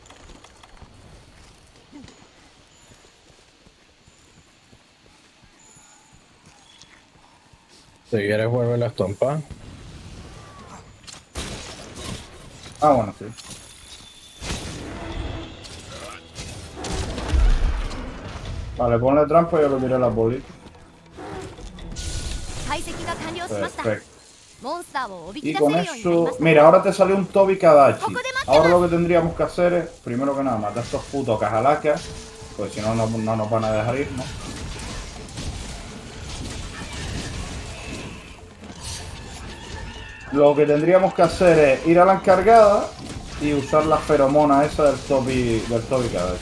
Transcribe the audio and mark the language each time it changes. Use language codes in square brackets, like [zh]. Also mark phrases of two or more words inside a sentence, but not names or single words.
[es] Si quieres, vuelve la estompa. Ah, bueno, sí. Vale, ponle trampa y yo lo tiré a la bolita. [ja] 解析が完了しました。 [es] Perfecto. [ja] モンスターをおびき [es] Y [ja] 出せ [es] con [ja] るようになりま [es] eso... [ja] した。 [es] Mira, ahora te salió un Tobi Kadachi. Ahora lo que tendríamos que hacer es, primero que nada, matar a estos putos cajalacas. Pues si no, no nos van a dejar ir, ¿no? Lo que tendríamos que hacer es ir a la encargada y usar la feromona esa del Tobi Kadachi.